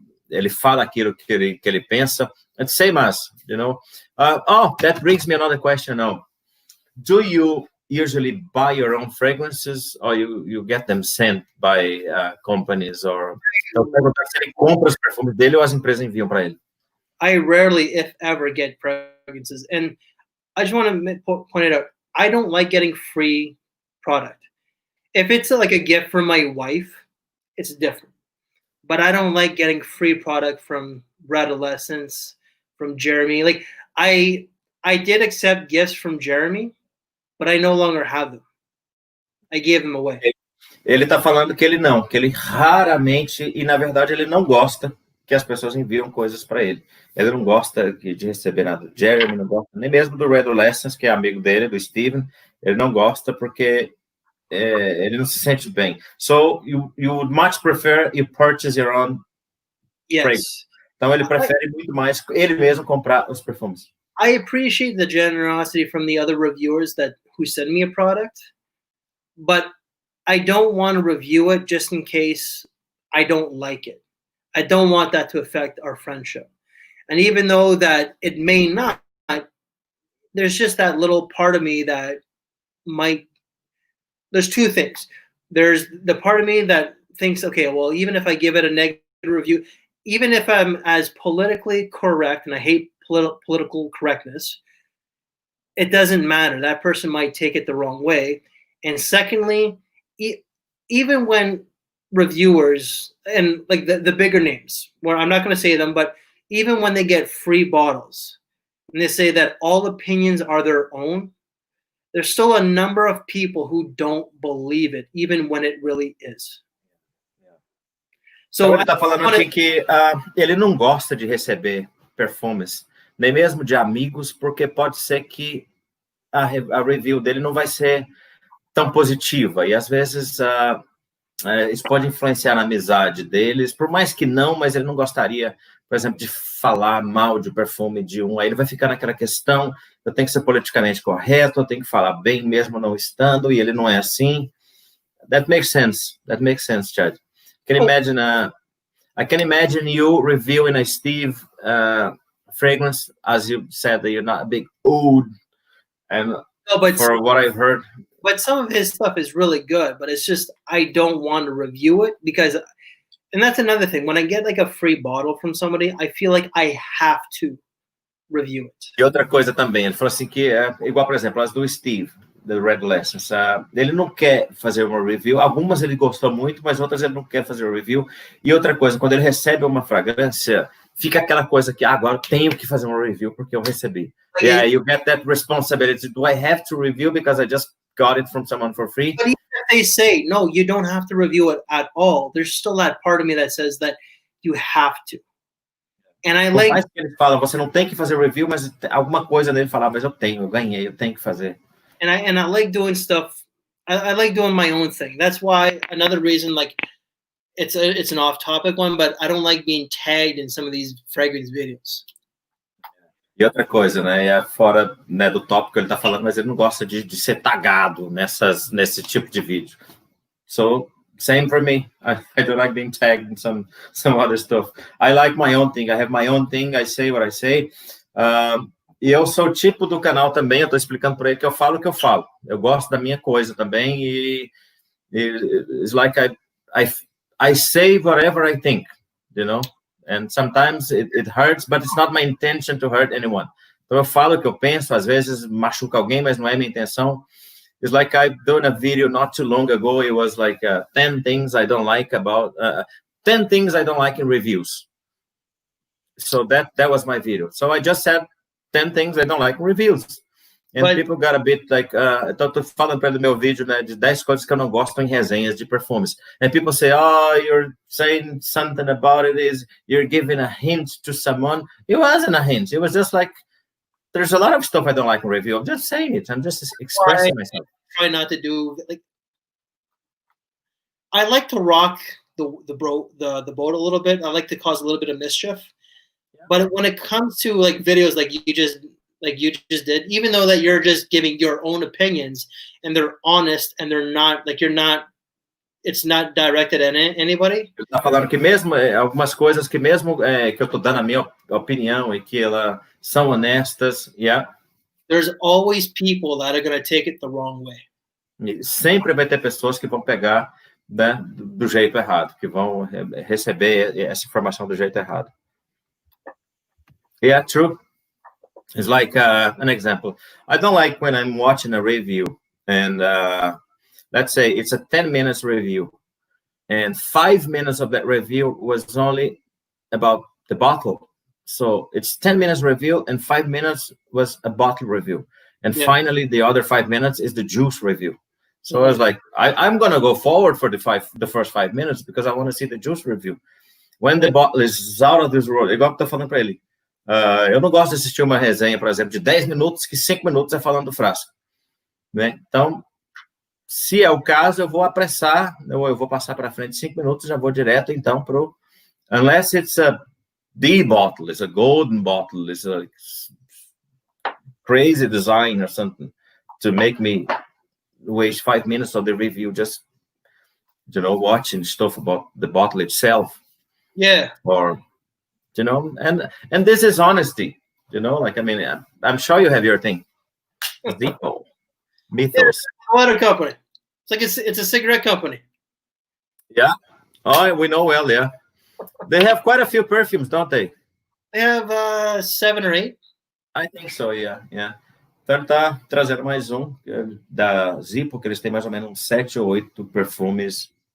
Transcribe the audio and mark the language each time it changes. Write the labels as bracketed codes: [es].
[pt] Ele fala aquilo que ele pensa. [en] And same as, that brings me another question now. Do you usually buy your own fragrances, or you get them sent by companies? [pt] Or então, perguntar se ele compra os perfumes dele ou as empresas enviam para ele. [en] I rarely, if ever, get fragrances. And I just want to point it out. I don't like getting free product. If it's like a gift from my wife, it's different. But I don't like getting free product from Adolescence, from Jeremy. Like I did accept gifts from Jeremy, but I no longer have them. I gave them away. [pt] Ele tá falando que ele raramente, e na verdade ele não gosta que as pessoas enviam coisas para ele. Ele não gosta de receber nada do Jeremy, não gosta nem mesmo do Red Adolescence, que é amigo dele, do Steven. Ele não gosta porque ele não se sente bem. [en] So, you would much prefer you purchase your own fragrance. [pt] Então, ele prefere muito mais ele mesmo comprar os perfumes. [en] I appreciate the generosity from the other reviewers who send me a product, but I don't want to review it just in case I don't like it. I don't want that to affect our friendship. And even though that it may not, there's just that little part of me that might. There's two things. There's the part of me that thinks, okay, well, even if I give it a negative review, even if I'm as politically correct, and I hate political correctness, it doesn't matter. That person might take it the wrong way. And secondly, even when reviewers and like the bigger names, where I'm not going to say them, but even when they get free bottles and they say that all opinions are their own, there's still a number of people who don't believe it, even when it really is. [pt] So ele está falando aqui que ele não gosta de receber perfumes, nem mesmo de amigos, porque pode ser que a review dele não vai ser tão positiva, e às vezes isso pode influenciar na amizade deles, por mais que não, mas ele não gostaria, por exemplo, de falar mal de perfume de um, aí ele vai ficar naquela questão, eu tenho que ser politicamente correto, eu tenho que falar bem mesmo não estando, e ele não é assim. [en] That makes sense, Chad. Can you imagine, I can imagine you reviewing a Steve fragrance, as you said that you're not a big oud, and for what I've heard. But some of his stuff is really good, but it's just I don't want to review it because, and that's another thing. When I get like a free bottle from somebody, I feel like I have to review it. [pt] E outra coisa também, ele falou assim que igual, por exemplo, as do Steve, do Red Lessons, ele não quer fazer uma review, algumas ele gostou muito, mas outras ele não quer fazer uma review. E outra coisa, quando ele recebe uma fragrância, fica aquela coisa que agora eu tenho que fazer uma review porque eu recebi. [en] Yeah, you get that responsibility. Do I have to review because I just got it from someone for free? But even if they say, no, you don't have to review it at all, there's still that part of me that says that you have to. And I like... [pt] mais que ele fala, você não tem que fazer review, mas alguma coisa dele falar, mas eu ganhei, eu tenho que fazer. [en] And I like doing stuff. I like doing my own thing. That's why another reason, like, it's an off-topic one, but I don't like being tagged in some of these fragrance videos. [pt] E outra coisa, né, fora, né, do tópico que ele está falando, mas ele não gosta de ser tagado nesse tipo de vídeo. [en] So, same for me. I don't like being tagged in some other stuff. I like my own thing. I have my own thing. I say what I say. [pt] E eu sou o tipo do canal também, eu estou explicando por aí que eu falo o que eu falo. Eu gosto da minha coisa também e [en] it's like I say whatever I think, you know? And sometimes it hurts, but it's not my intention to hurt anyone. [pt] Então eu falo o que eu penso, às vezes machuca alguém, mas não é minha intenção. [en] It's like I've done a video not too long ago. It was like 10 things I don't like about 10 things I don't like in reviews. So that was my video. So I just said 10 things I don't like in reviews. And people got a bit like, [pt] então tô falando para o meu vídeo, né, de 10 coisas que eu não gosto em resenhas de perfumes. [en] And people say, oh, you're saying something about it, is you're giving a hint to someone. It wasn't a hint. It was just like, there's a lot of stuff I don't like in review. I'm just saying it. I'm just expressing myself. Try not to do, like, I like to rock the boat a little bit. I like to cause a little bit of mischief. Yeah. But when it comes to like videos like you just did, even though that you're just giving your own opinions and they're honest and they're not like it's not directed at anybody. [pt] Eu tô falando que mesmo algumas coisas que mesmo que eu tô dando a minha opinião e que elas são honestas, yeah. [en] There's always people that are going to take it the wrong way. [pt] E sempre vai ter pessoas que vão pegar, né, do jeito errado, que vão receber essa informação do jeito errado. [en] Yeah, true. It's like an example. I don't like when I'm watching a review and let's say it's a 10 minutes review and 5 minutes of that review was only about the bottle. So it's 10 minutes review and 5 minutes was a bottle review. And finally, the other 5 minutes is the juice review. So I was like, I'm going to go forward for the first 5 minutes because I want to see the juice review. When the bottle is out of this world, [pt] igual que eu tô falando para ele. Eu não gosto de assistir uma resenha, por exemplo, de 10 minutos, que 5 minutos é falando do frasco. Né? Então, se é o caso, eu vou apressar, eu vou passar para frente 5 minutos, já vou direto, então, pro... [en] Unless it's the bottle, it's a golden bottle, it's a crazy design or something to make me waste 5 minutes of the review just, you know, watching stuff about the bottle itself. Yeah. Or... You know, and this is honesty, you know, like, I mean, I'm sure you have your thing. Vivo, Mythos. A water company. It's like it's a cigarette company. Yeah. Oh, we know well, yeah. They have quite a few perfumes, don't they? They have 7 or 8. I think so, yeah. [pt] Então tá trazendo mais da Zippo, que eles têm mais ou menos 7 ou 8 perfumes.